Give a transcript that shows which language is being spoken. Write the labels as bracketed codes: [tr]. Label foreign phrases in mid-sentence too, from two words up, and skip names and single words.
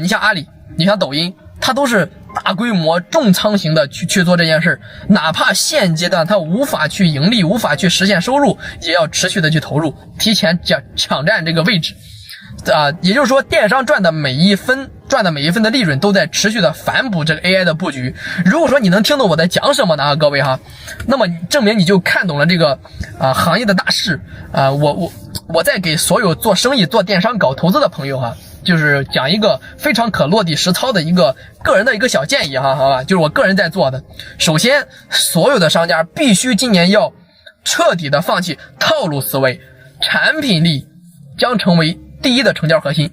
[zh] 你像阿里，你像抖音，它都是大規模重倉型的去做這件事，哪怕現階段它無法去盈利，無法去實現收入，也要持續的去投入，提前搶佔這個位置。也就是說，電商賺的每一分的利潤都在持續的反哺這個 AI 的布局。如果說你能聽懂我在講什麼呢，各位哈，那麼證明你就看懂了這個行業的大勢。我在給所有做生意、做電商、搞投資的朋友哈，就是講一個非常可落地實操的一個個人的一個小建議哈，好吧，就是我個人在做的。首先，所有的商家必須今年要徹底的放棄套路思維，產品力將成為第一的成交核心。